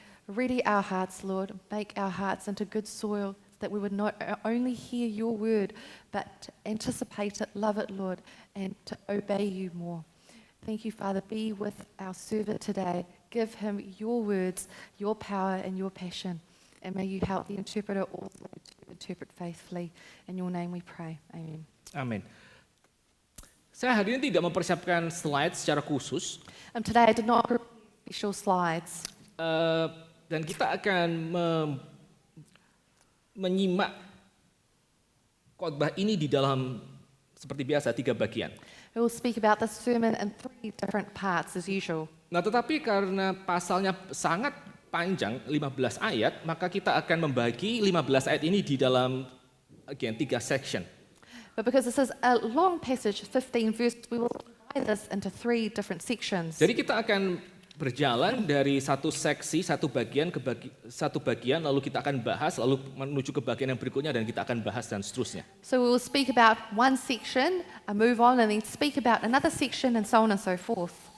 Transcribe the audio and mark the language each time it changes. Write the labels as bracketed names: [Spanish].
[English] Ready our hearts, Lord. Make our hearts into good soil that we would not only hear your word, but to anticipate it, love it, Lord, and to obey you more. Thank you, Father. Be with our servant today. Give him your words, your power, and your passion. And may you help the interpreter also to interpret faithfully. In your name we pray. Amen. [Indonesian] Amin. Saya hari ini tidak mempersiapkan slide secara khusus, [English] Today I did not prepare special slides. [Indonesian] dan kita akan menyimak khotbah ini di dalam seperti biasa 3 bagian. [English] We will speak about this sermon in 3 different parts as usual. [Indonesian] Nah, tetapi karena pasalnya sangat panjang, 15 ayat, maka kita akan membagi 15 ayat ini di dalam 3 section. [English] But because this is a long passage, 15 verses, we will divide this into 3 different sections. [Indonesian] Jadi kita akan berjalan dari satu seksi, satu bagian ke satu bagian, lalu kita akan bahas, lalu menuju ke bagian yang berikutnya dan kita akan bahas dan seterusnya. [English] So we will speak about one section, move on, and then speak about another section, and so on and so forth.